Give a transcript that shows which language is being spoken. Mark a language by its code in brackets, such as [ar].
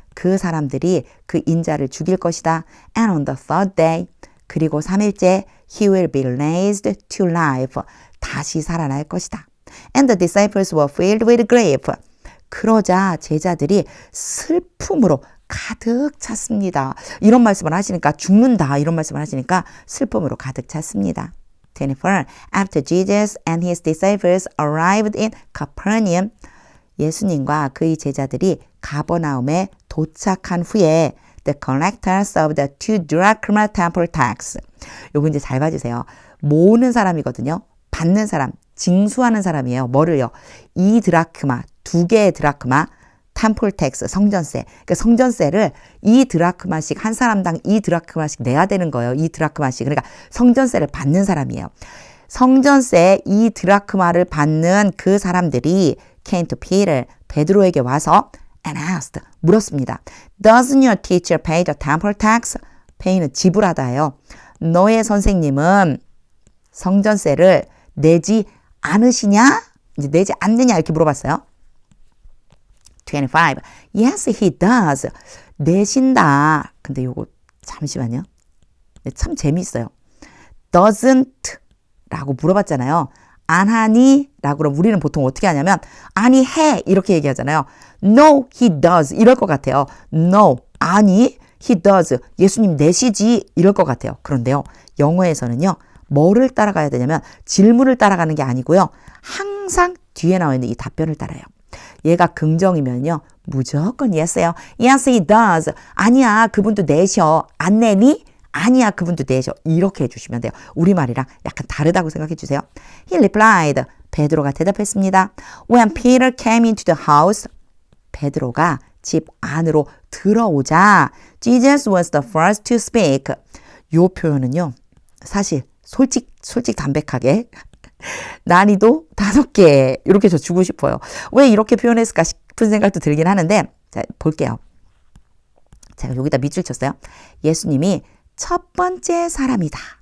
[ko] 그 사람들이 그 인자를 죽일 것이다. [en] And on the third day. [ko] 그리고 3일째 [en] he will be raised to life. [ko] 다시 살아날 것이다. [en] And the disciples were filled with grief. [ko] 그러자 제자들이 슬픔으로 가득 찼습니다. 이런 말씀을 하시니까 죽는다. 이런 말씀을 하시니까 슬픔으로 가득 찼습니다. 24. [en] After Jesus and his disciples arrived in Capernaum. [ko] 예수님과 그의 제자들이 가버나움에 도착한 후에 [en] the collectors of the 2 drachma temple tax. [ko] 요거 이제 잘 봐주세요. 모으는 사람이거든요. 받는 사람, 징수하는 사람이에요. 뭐를요? 2 드라크마, 2개의 드라크마, 템플 텍스, 성전세. 그러니까 성전세를 2 드라크마씩 한 사람당 2 드라크마씩 내야 되는 거예요. 2 드라크마씩. 그러니까 성전세를 받는 사람이에요. 성전세 2 드라크마를 받는 그 사람들이 [en] came to Peter, [ko] 베드로에게 와서 [en] and asked, [ko] 물었습니다. [en] Doesn't your teacher pay the temple tax? [ko] pay는 지불하다예요. 너의 선생님은 성전세를 내지 않으시냐? 이제 내지 않느냐 이렇게 물어봤어요. [en] 25. Yes, he does. [ko] 내신다. 근데 요거 잠시만요. 참 재미있어요. Doesn't 라고 물어봤잖아요. 안 하니? 라고 그럼 우리는 보통 어떻게 하냐면 아니 해 이렇게 얘기하잖아요. [en] No, he does [ko] 이럴 것 같아요. No, 아니 he does 예수님 내시지 이럴 것 같아요. 그런데요. 영어에서는요. 뭐를 따라가야 되냐면 질문을 따라가는 게 아니고요. 항상 뒤에 나와 있는 이 답변을 따라요. 얘가 긍정이면요. 무조건 yes예요. [en] Yes, he does. [ko] 아니야, 그분도 내셔. 안 내니? 아니야, 그분도 내셔. 이렇게 해주시면 돼요. 우리말이랑 약간 다르다고 생각해 주세요. [en] He replied. [ko] 베드로가 대답했습니다. [en] When Peter came into the house. [ko] 베드로가 집 안으로 들어오자 [en] Jesus was the first to speak. [ko] 요 표현은요. 사실 솔직 담백하게 난이도 5개 이렇게 저 주고 싶어요. 왜 이렇게 표현했을까 싶은 생각도 들긴 하는데 자 볼게요. 제가 여기다 밑줄 쳤어요. 예수님이 첫 번째 사람이다.